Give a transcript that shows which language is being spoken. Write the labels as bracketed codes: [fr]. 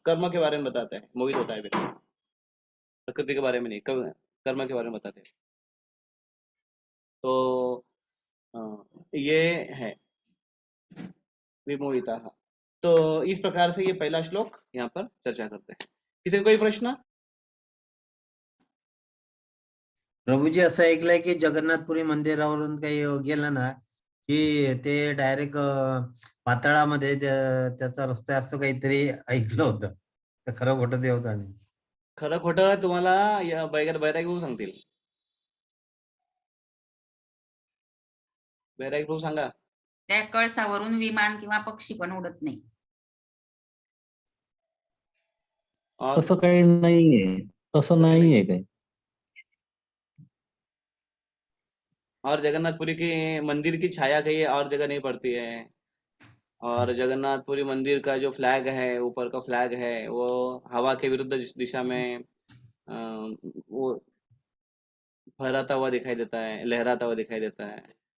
[hi] कर्म के बारे में बताते हैं, मोहित होता है व्यक्ति, प्रकृति के बारे में नहीं, कर्म के बारे में बताते हैं। तो ये है विमोहिता। तो इस प्रकार से ये पहला श्लोक यहाँ पर चर्चा करते हैं। किसी को कोई प्रश्न? [mr] प्रभूजी असं ऐकलंय की जगन्नाथपुरी मंदिरावरून काही गेलं ना की ते डायरेक्ट पाताळामध्ये त्याचा रस्ता असं काहीतरी ऐकलं होतं, तर खरं खोटं ते होतं आणि खरं खोटं तुम्हाला या बैरागी होऊन सांगतील. वैरागी प्रूफ सांगा. त्या कळसावरून विमान किंवा पक्षी पण उडत नाही. [hi] और [mr] तसं काही नाहीये, तसं नाहीये काही. [hi] और जगन्नाथपुरी की मंदिर की छाया कहीं और जगह नहीं पड़ती है. और जगन्नाथपुरी मंदिर का जो फ्लैग है, ऊपर का फ्लैग है, वो हवा के विरुद्ध दिशा में वो फहराता हुआ दिखाई देता है, लहराता हुआ दिखाई देता है.